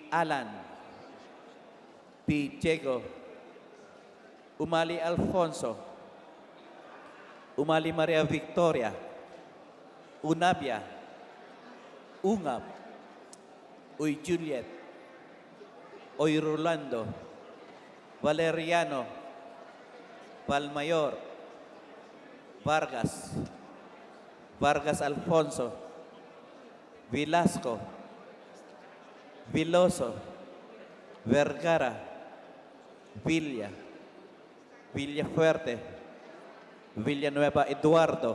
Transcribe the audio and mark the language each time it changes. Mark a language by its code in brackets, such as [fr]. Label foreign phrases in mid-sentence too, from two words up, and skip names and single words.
[tl] Alan, P. Diego, Umali Alfonso, Umali Maria Victoria, Unabia, Ungab, Uy Juliet, Oy Rolando, Valeriano, Valmayor, Vargas, Vargas Alfonso, Velasco, Viloso, Vergara, Villa, Villafuerte, Villanueva Eduardo,